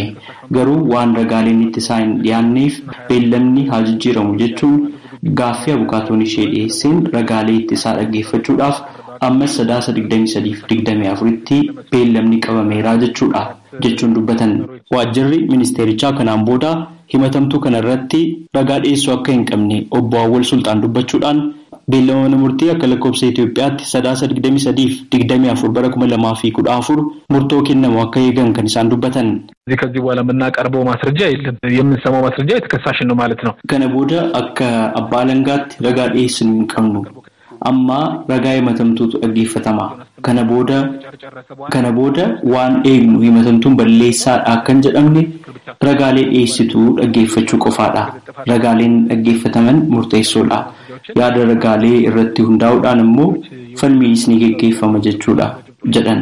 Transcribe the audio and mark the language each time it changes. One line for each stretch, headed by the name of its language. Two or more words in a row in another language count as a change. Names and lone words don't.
Oromo: Garuu waan ragaaleen ittisaa hin dhiyaanneef beellamni haa jijjiiramu jechuun gaaffii abukaatoon ishee dhiyeesseen ragaalee ittisaa dhaggeeffachuudhaaf ammas sadaasa 23-24tti beellamni qabameeraa jechuun dubbatan. Waajjirri ministeerichaa kanaan booda himatamtuu kanarratti ragaa dhiyeessuu akka hin qabne obbo Awwal Sultaan dubbachuudhaan beellama mana murtii akka lakkoofsa Itoophiyaatti sadaasa 23-24 bara 2014 murtoo kennamu akka eegan kan isaan dubbatan.
Amharic: ከዚህ በኋላ የምናቀርበው ማስረጃ የለም የምንሰማው ማስረጃ የተከሳሽ ነው ማለት ነው።
Oromo: Kana booda akka abbaa alangaatti ragaa dhiyeessinu hin qabnu. Amma ragaa himatamtuutu dhaggeeffatama. Kana booda waan eegnu himatamtuun balleessaadha kan jedhamne ragaalee dhiyeessituu dhaggeeffachuu qofaadha. Ragaaleen dhaggeeffataman murteessoodha. Yaada ragaalee irratti hundaa'uudhaan immoo falmiis ni geggeeffama jechuudha jedhan.